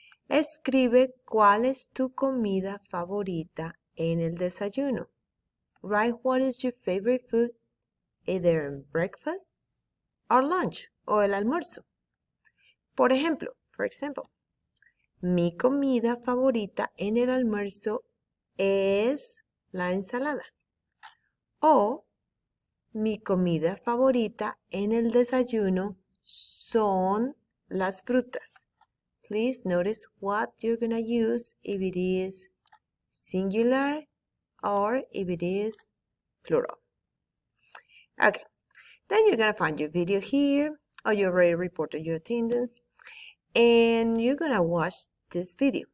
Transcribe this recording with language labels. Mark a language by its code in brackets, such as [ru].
[es] Escribe cuál es tu comida favorita en el desayuno. [en] Write what is your favorite food, either in breakfast or lunch, [es] o el almuerzo. Por ejemplo, [en] for example, [es] mi comida favorita en el almuerzo es la ensalada. O mi comida favorita en el desayuno son las frutas. [en] Please notice what you're going to use if it is singular or if it is plural. Okay, then you're going to find your video here, or you already reported your attendance, and you're going to watch this video.